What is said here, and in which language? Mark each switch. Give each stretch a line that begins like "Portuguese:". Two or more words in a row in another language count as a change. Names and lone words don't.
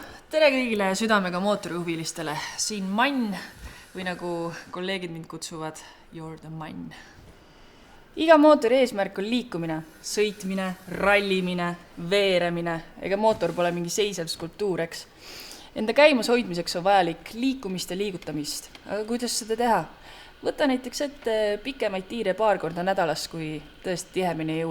Estonian: Tere kõigile südamega mootorihuvilistele, siin Mann või nagu kolleegid mind kutsuvad,
English: you're the Mann.
Estonian: Iga mootori eesmärk on liikumine, sõitmine, rallimine, veeremine, ega mootor pole mingi seisev skulptuur, eks. Enda käimas hoidmiseks on vajalik liikumist ja liigutamist, aga kuidas seda teha? Võta näiteks ette pikemaid tiire paar korda nädalas, kui tõesti tihemini ei jõua.